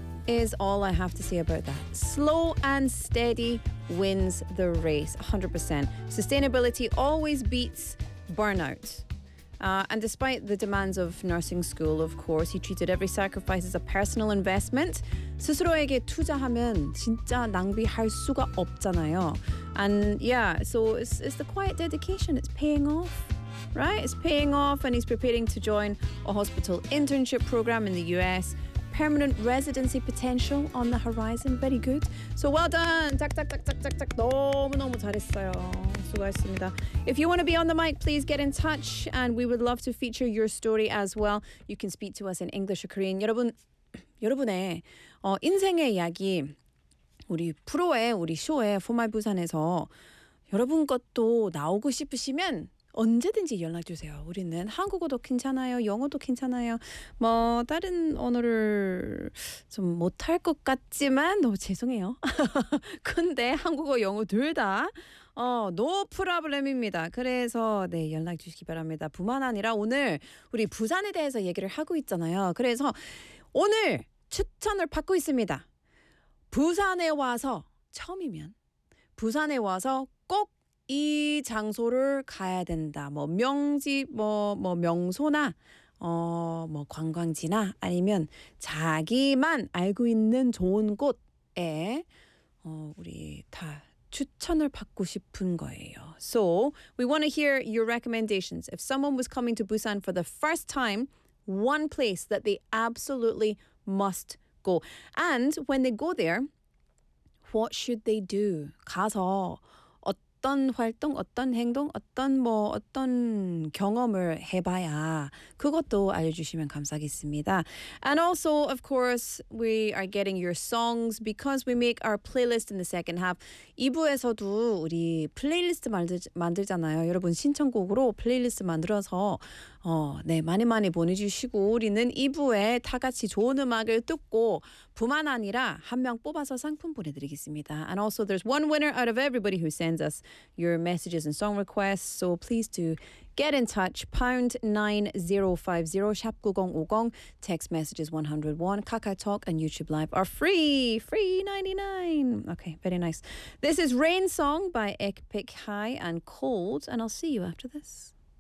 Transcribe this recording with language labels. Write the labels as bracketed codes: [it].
[en] is all I have to say about that. Slow and steady wins the race, 100%. Sustainability always beats burnout. And despite the demands of nursing school, of course, he treated every sacrifice as a personal investment. [ko] 스스로에게 투자하면 진짜 낭비할 수가 없잖아요. [en] And yeah, so it's the quiet dedication. It's paying off, right? It's paying off, and he's preparing to join a hospital internship program in the US. Permanent residency potential on the horizon. Very good. So well done. [ko] 딱딱딱딱딱딱. 너무너무 잘했어요. 수고하셨습니다. [en] If you want to be on the mic, please get in touch, and we would love to feature your story as well. You can speak to us in English or Korean. [ko] 여러분의 인생의 이야기, 우리 프로의 우리 쇼의 For My Busan에서 여러분 것도 나오고 싶으시면 언제든지 연락 주세요. 우리는 한국어도 괜찮아요. 영어도 괜찮아요. 뭐 다른 언어를 좀 못할 것 같지만 너무 죄송해요. 근데 한국어 영어 둘 다 [en] no problem [ko] 입니다. 그래서 네 연락 주시기 바랍니다. 뿐만 아니라 오늘 우리 부산에 대해서 얘기를 하고 있잖아요. 그래서 오늘 추천을 받고 있습니다. 부산에 와서 처음이면 부산에 와서 꼭 이 장소를 가야 된다. 뭐 명집, 뭐 명소나 뭐 관광지나 아니면 자기만 알고 있는 좋은 곳에 우리 다 추천을 받고 싶은 거예요. [en] So we want to hear your recommendations. If someone was coming to Busan for the first time, one place that they absolutely must go. And when they go there, what should they do? [ko] 가서 어떤 활동, 어떤 행동, 어떤 뭐 어떤 경험을 해봐야 그것도 알려주시면 감사하겠습니다. [en] And also, of course, we are getting your songs because we make our playlist in the second half. [ko] 2부에서도 우리 플레이리스트 만들잖아요. 여러분 신청곡으로 플레이리스트 만들어서 네 많이 많이 보내주시고 우리는 2부에 다 같이 좋은 음악을 듣고 뿐만 아니라 한 명 뽑아서 상품 보내드리겠습니다. [en] And also, there's one winner out of everybody who sends us your messages and song requests, so please do get in touch. #9050 #9050 text messages 101 KakaoTalk and YouTube Live are free 99. Okay, very nice. This is Rain Song by Ekpik High and Cold, and I'll see you after this.